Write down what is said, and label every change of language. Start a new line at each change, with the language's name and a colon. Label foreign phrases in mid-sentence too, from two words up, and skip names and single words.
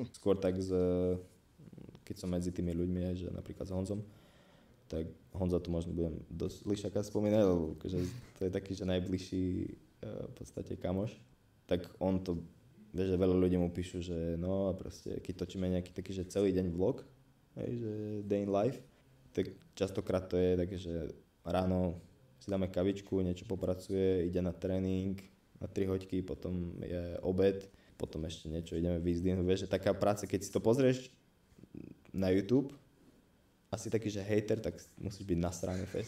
Slovak: Skôr tak keď som medzi tými ľuďmi, aj, že napríklad s Honzom, tak Honza tu možno budem dosť Lišaka spomínať, lebo že to je taký, že najbližší v podstate kamoš, tak on to, vieš, že veľa ľudí mu píšu, že no a proste, keď točíme nejaký taký, že celý deň vlog, hej, že
English: day in life,
Slovak: tak častokrát to je také, že ráno si dáme kavičku, niečo popracuje, ide na tréning, na 3 hoďky, potom je obed, potom ešte niečo ideme vyzdvihnúť, vieš, že taká práca, keď si to pozrieš na YouTube, asi taký, že hater, tak musíš byť nasraný fest.